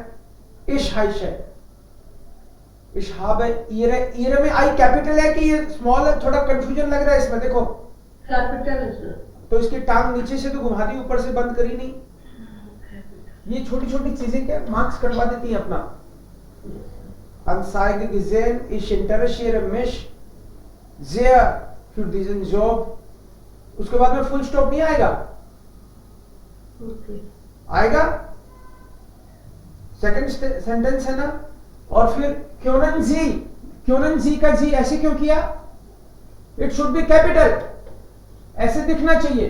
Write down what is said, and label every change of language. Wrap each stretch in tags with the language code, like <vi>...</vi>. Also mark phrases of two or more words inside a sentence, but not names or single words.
<de>ich heiße है. ich habe है.</de> <hi>ईरे में आई कैपिटल है कि ये स्मॉल है? थोड़ा कंफ्यूजन लग रहा है इसमें. देखो कैपिटल है सर. तो इसकी टांग नीचे से तो घुमा दी, ऊपर से बंद करी नहीं. ये छोटी छोटी चीजें क्या मार्क्स कटवा देती हैं अपना.</hi> <de>Anzeige gesehen, ich interessiere mich sehr für diesen Job,</de> <hi>उसके बाद में</hi> <en>full stop</en> <hi>नहीं आएगा, Okay. आएगा,</hi> <en>second sentence</en> <hi>है ना। और फिर क्योनन जी का जी ऐसे क्यों किया?</hi> <en>it should be capital, ऐसे दिखना चाहिए।</en>